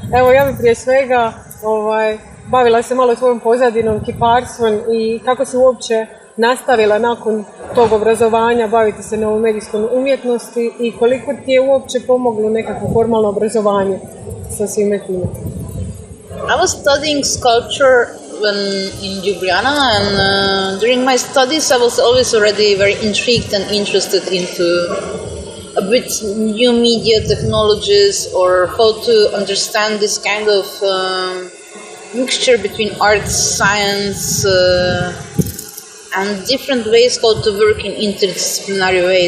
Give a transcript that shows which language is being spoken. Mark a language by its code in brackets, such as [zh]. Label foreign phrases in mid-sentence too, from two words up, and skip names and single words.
[hr] Evo, ja bi prije svega bavila se malo tvojom pozadinom, kiparstvom i kako si uopće nastavila nakon tog obrazovanja baviti se novomedijskom umjetnosti i koliko ti je uopće pomoglo nekako formalno obrazovanje sa svime time. [en] I was studying sculpture in Ljubljana, and during my studies I was always already very intrigued and interested into a bit new media technologies or how to understand this kind of mixture between arts, science, and different ways how to work in interdisciplinary ways.